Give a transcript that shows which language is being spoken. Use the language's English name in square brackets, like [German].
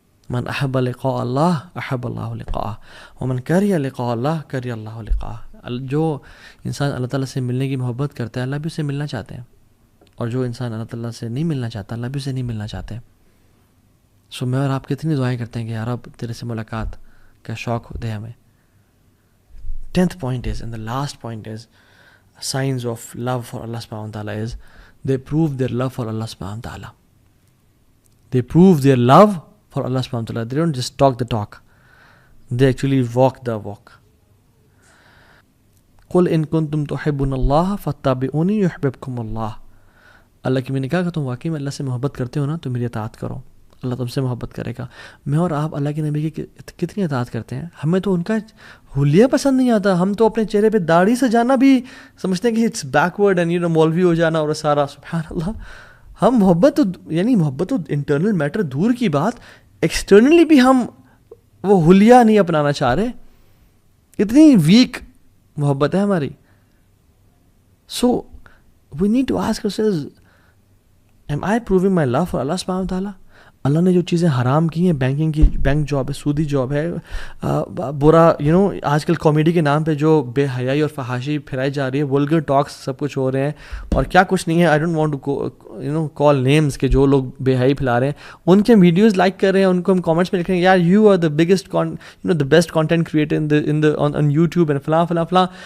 [Arabic] من احب لقاء اللہ احب اللہ لقاءہ ومن کرہ لقاء اللہ کرہ اللہ لقاءہ. [Urdu] جو انسان اللہ تعالیٰ سے ملنے کی محبت کرتا ہے، اللہ بھی اسے ملنا چاہتے ہیں. اور جو انسان اللہ تعالیٰ سے نہیں ملنا چاہتا، اللہ بھی اسے نہیں ملنا چاہتے. سو میں اور آپ کتنی دعائیں کرتے ہیں کہ یا رب تیرے سے ملاقات کا شوق دے ہمیں. [English] 10th point is, and the last point is, signs of love for Allah subhanahu wa ta'ala is they prove their love for Allah subhanahu wa ta'ala. They prove their love for Allah subhanahu wa ta'ala. They don't just talk the talk, they actually walk the walk. [Arabic] قُلْ إِن كُنْتُمْ تُحِبُّونَ اللَّهَ فَاتَّبِعُونِي يُحْبِبْكُمُ اللَّهُ. [Urdu] اللہ کی میں نے کہا کہ تم واقعی میں اللہ سے محبت کرتے ہو نا، تو میری اطاعت کرو، اللہ تم سے محبت کرے گا. میں اور آپ اللہ کے نبی کی کتنی اطاعت کرتے ہیں. ہمیں تو ان کا حلیہ پسند نہیں آتا. ہم تو اپنے چہرے پہ داڑھی سجانا بھی سمجھتے ہیں کہ [English] it's backward [Urdu] اینڈ مولوی ہو جانا اور سارا. سبحان اللہ. ہم محبت تو انٹرنل میٹر دور کی بات، ایکسٹرنلی بھی ہم وہ حلیہ نہیں اپنانا چاہ رہے. اتنی ویک محبت ہے ہماری. [English] So we need to ask ourselves, am I proving my love for Allah subhanahu wa ta'ala? [Urdu] اللہ نے جو چیزیں حرام کی ہیں، بینک جاب ہے، سودی جاب ہے، برا آج کل کامیڈی کے نام پہ جو بے حیائی اور فحاشی پھیلائی جا رہی ہے، ولگر ٹاکس سب کچھ ہو رہے ہیں اور کیا کچھ نہیں ہے. [English] I don't want to call names [Urdu] کہ جو لوگ بے حیائی پھیلا رہے ہیں ان کے ویڈیوز لائک کر رہے ہیں، ان کو ہم کامنٹس میں لکھ رہے ہیں یار [English] you are the biggest the best content creator on YouTube and [Urdu] فلاں فلاں فلاں.